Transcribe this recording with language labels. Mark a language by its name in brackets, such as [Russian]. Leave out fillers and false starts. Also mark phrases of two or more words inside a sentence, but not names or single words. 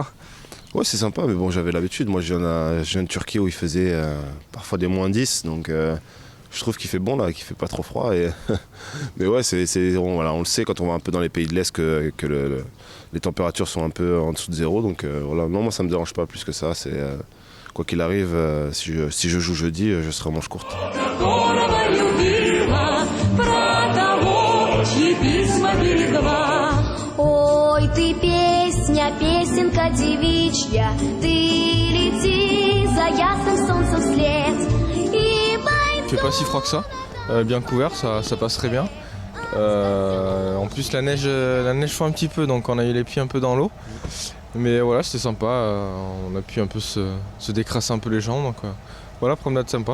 [French] Ouais, c'est sympa, mais bon, j'avais l'habitude. Moi, je viens de Turquie où il faisait parfois des -10, donc je trouve qu'il fait bon là, qu'il fait pas trop froid. Mais ouais, on le sait quand on va un peu dans les pays de l'Est que les températures sont un peu en dessous de 0, donc voilà. Non, moi ça me dérange pas plus que ça. Quoi qu'il arrive, si je joue jeudi, je serai en manche courte. [Russian] Ой, ты песня, песенка девичья, ты лети за ясным солнцем вслед. [French] Il fait pas si froid que ça, bien couvert, ça passe très bien. En plus la neige fond un petit peu, donc on a eu les pieds un peu dans l'eau. Mais voilà, c'était sympa, on a pu un peu se décrasser un peu les jambes, donc voilà, promenade sympa.